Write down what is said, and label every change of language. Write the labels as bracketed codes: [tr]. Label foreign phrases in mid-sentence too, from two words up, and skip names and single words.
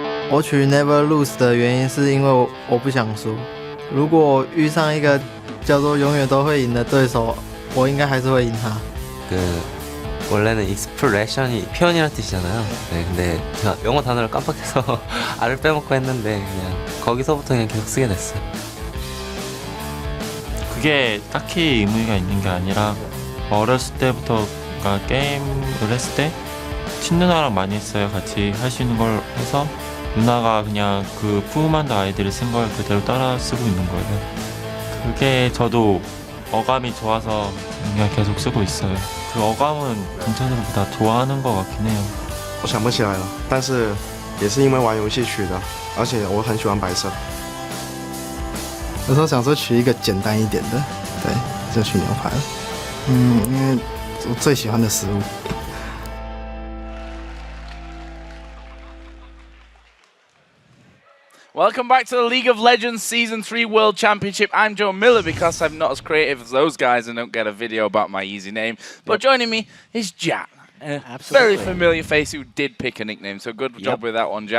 [zh] 我取 Never Lose 的原因是因为我不想输。如果我遇上一个叫做永远都会赢的对手，我应该还是会赢他。 [ko] 원래는 익스프레션이 표현이라는 뜻이잖아요. 네, 근데 제가 영어 단어를 깜빡해서 R을 빼먹고 했는데 그냥 거기서부터 그냥 계속 쓰게 됐어요. 그게 딱히 의미가 있는 게 아니라 어렸을 때부터 그러니까 게임을 했을 때 친누나랑 많이 했어요. 같이 할 수 있는 걸 해서 누나가 그냥 그 푸우만드 아이디를 쓴 걸 그대로 따라 쓰고 있는 거예요. 그게 저도 어감이 좋아서 그냥 계속 쓰고 있어요. 그 어감은 전체적으로 다 좋아하는 것 같긴 해요. [zh] 我想不起来了，但是也是因为玩游戏取的，而且我很喜欢白色。有时候想说取一个简单一点的，对，就取牛排了。因为我最喜欢的食物。 [en] Welcome back to the League of Legends Season 3 World Championship. I'm Joe Miller because I'm not as creative as those guys and don't get a video about my easy name. But joining me is Jat. A very familiar face who did pick a nickname, so good job with that one, Jat.